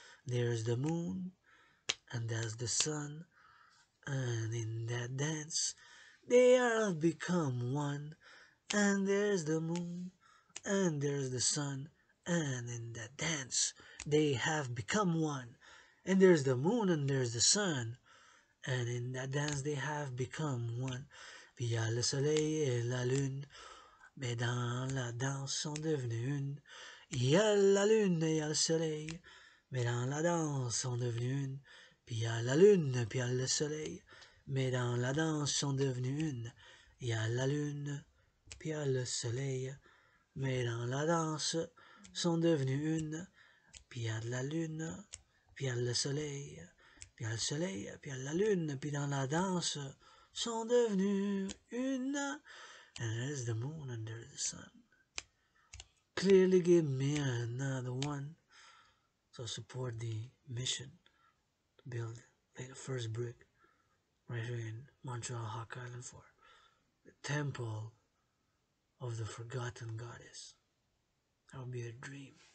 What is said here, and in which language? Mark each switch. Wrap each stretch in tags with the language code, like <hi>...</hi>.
<en>There's the moon, and there's the sun, and in that dance, they are become one. And there's the moon, and there's the sun, and in that dance, they have become one. And there's the moon, and there's the sun, and in that dance they have become one.</en> <fr>Via le soleil et la lune, mais dans la danse sont devenus une. Il y a la lune et il y a le soleil, mais dans la danse sont devenus une. Puis il y a la lune, puis il y a le soleil, mais dans la danse sont devenus une. Il y a la lune, puis il y a le soleil, mais dans la danse sont devenus une. Puis il y a de la lune, puis il y a le soleil, puis il y a le soleil, puis il y a la lune, puis dans la danse sont devenus une.</fr> <en>And there's the moon and there's the sun. Clearly give me another one. So support the mission to build, lay the first brick right here in Montreal, Hawk Island for the temple of the forgotten goddess. That would be a dream.</en>